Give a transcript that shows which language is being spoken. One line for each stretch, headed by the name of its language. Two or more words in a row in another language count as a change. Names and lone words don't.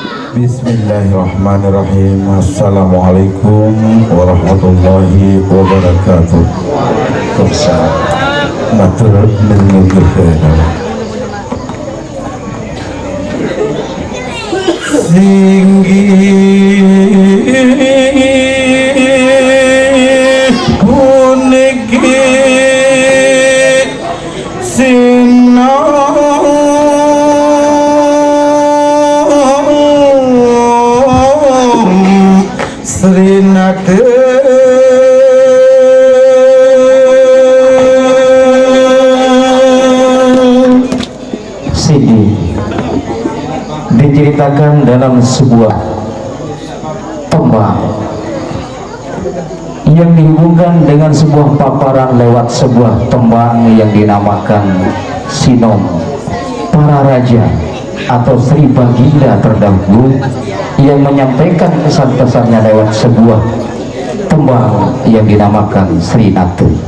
Arabic: بسم الله الرحمن الرحيم. السلام عليكم ورحمة الله وبركاته.
Javanese: Matur nuwun singgi puniki Srinate
Indonesian: Sini diceritakan dalam sebuah tembang yang dihubungkan dengan sebuah paparan lewat sebuah tembang yang dinamakan Sinom para raja atau Sri Baginda terdahulu yang menyampaikan pesan-pesannya lewat sebuah tembang yang dinamakan Srinate.